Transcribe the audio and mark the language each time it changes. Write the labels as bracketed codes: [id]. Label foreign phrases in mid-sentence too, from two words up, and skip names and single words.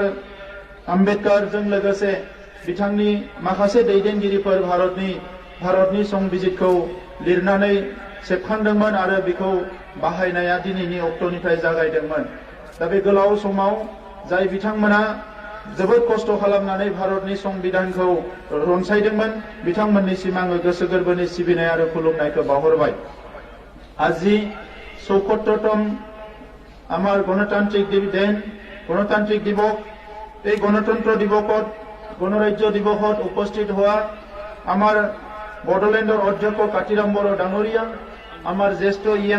[brx] आम्बेडकारजों लोगोसे बिथांनि माखासे दैदेनगिरिफोर भारतनि संबिजितखौ लिरनानै सेबखांदोंमोन आरो बेखौ बाहायनाया दिनैनि अक्ट'निफ्राय जागायदोंमोन दा बे गोलाव समाव जाय बिथांमोना जोबोद खस्थ' खालामनानै भारतनि संबिधानखौ रनसायदोंमोन बिथांमोननिसिम आङो गोसो गोरबोनि सिबिनाय आरो खुलुमनायखौ बावहरबाय [as] আজি ৭৪তম আমাৰ গণতান্ত্ৰিক দিৱস এই গণতন্ত্ৰ দিৱসত গণৰাজ্য দিৱসত উপস্থিত হোৱা আমাৰ বড়োলেণ্ডৰ অধ্যক্ষ কাতিৰাম বড়ো ডাঙৰীয়া আমাৰ জ্যেষ্ঠ ইএম